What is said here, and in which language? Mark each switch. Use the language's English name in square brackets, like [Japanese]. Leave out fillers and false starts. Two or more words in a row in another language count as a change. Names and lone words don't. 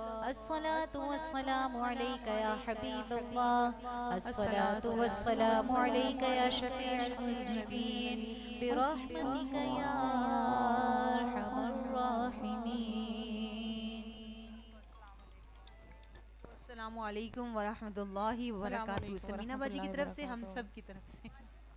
[Arabic] الصلاة والسلام عليك يا حبيب الله، الصلاة والسلام عليك يا شفيع المذنبين، برحمتك يا أرحم الراحمين. السلام عليكم ورحمة الله وبركاته. [Urdu] ثمینہ باجی کی طرف سے، ہم سب کی طرف سے.